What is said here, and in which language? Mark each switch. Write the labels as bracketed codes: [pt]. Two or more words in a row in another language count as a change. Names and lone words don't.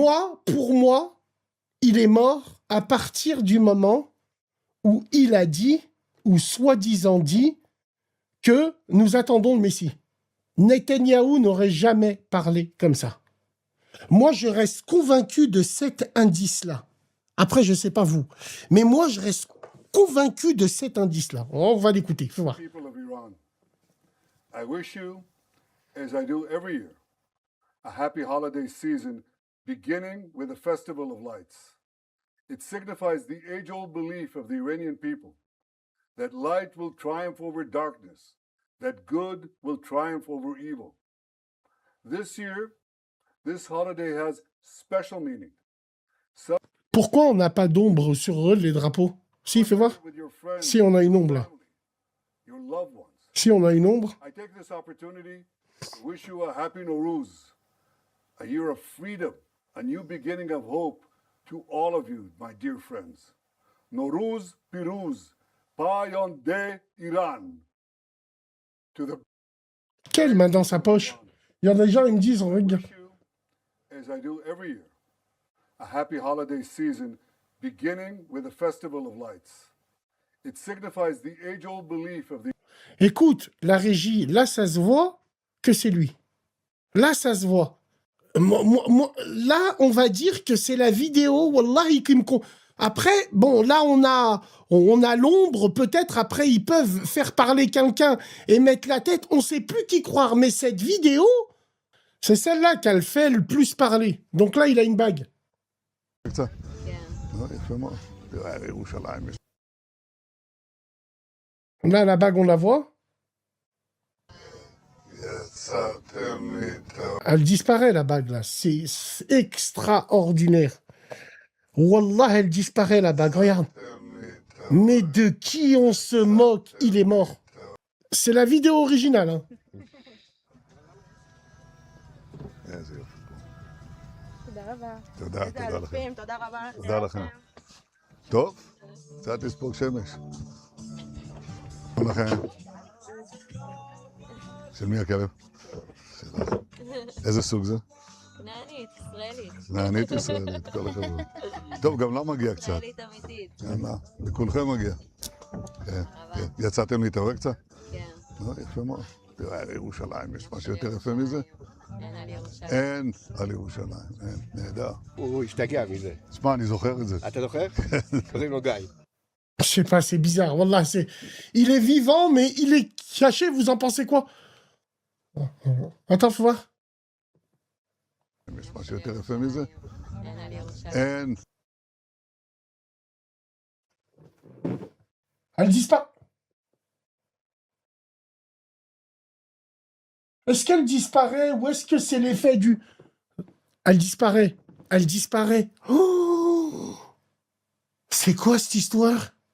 [fr] Moi, pour moi, il est mort à partir du moment où il a dit, ou soi-disant dit, que nous attendons le Messie. Netanyahou n'aurait jamais parlé comme ça. Moi, je reste convaincu de cet indice-là. Après, je ne sais pas vous, mais moi, je reste convaincu de cet indice-là. On va l'écouter, faut voir. [en] People of Iran, I wish you, as I do every year, a happy holiday season beginning with the Festival of Lights. It signifies the age-old belief of the Iranian people that light will triumph over darkness, that good will triumph over evil. This year, this holiday has special meaning. [fr] Pourquoi on n'a pas d'ombre sur eux, les drapeaux? Si, fais voir. [en] With your friends, [fr] Si, on a une ombre là. [en] family, your loved ones. [fr] Si, on a une ombre. [en] I take this opportunity to wish you a happy Nowruz, a year of freedom, a new beginning of hope to all of you, my dear friends. [fa] نوروز پیروز، پاینده ایران. [en] To the [fr] Quelle main dans sa poche? Il y en a des gens, ils me disent, regarde. [en] wish you, as I do every year, a happy holiday season beginning with the Festival of Lights. It signifies the age-old belief of the [fr] Écoute, la régie, là, ça se voit que c'est lui. Là, ça se voit. Là, on va dire que c'est la vidéo, wallahi, qui me... Après, bon, là, on a l'ombre, peut-être, après, ils peuvent faire parler quelqu'un et mettre la tête, on sait plus qui croire, mais cette vidéo, c'est celle-là qu'elle fait le plus parler. Donc là, il a une bague. [he] קצת. יפה מאוד. תראה, ירושלים יש... [fr] Là, la bague, on la voit. [he] יצאתם איתו. [fr] Elle disparaît, la bague, là. C'est extraordinaire. Wallah, elle disparaît, la bague. Regarde. Mais de qui on se moque? Il est mort. C'est la vidéo originale. Hein. [he] איזה יופי. תודה רבה. תודה, איזה תודה לכם. אלופים, תודה רבה. תודה לכם. טוב, קצת לספוג שמש. שלום לכם. של מי הכלב? שלך. איזה סוג זה? כנענית, ישראלית. נענית ישראלית, כל הכבוד. טוב, גם לה מגיע קצת. ישראלית אמיתית. יאללה, לכולכם מגיע. כן, כן. יצאתם להתעורר קצת? כן, יפה מאוד. תראה, לירושלים יש משהו יותר יפה מזה? אין על ירושלים. אין על ירושלים, אין, נהדר. הוא השתגע מזה. שמע, אני זוכר את זה. אתה זוכר? קוראים לו גיא. [fr] Je sais pas, c'est bizarre. Wallah, c'est... Il est vivant, mais il est caché. Vous en pensez quoi? Attends, faut voir. [he] יש משהו יותר יפה מזה? אין על ירושלים. אין. [fr] Elle disparaît. Est-ce qu'elle disparaît ou est-ce que c'est l'effet du... Elle disparaît. Elle disparaît. Oh, c'est quoi cette histoire?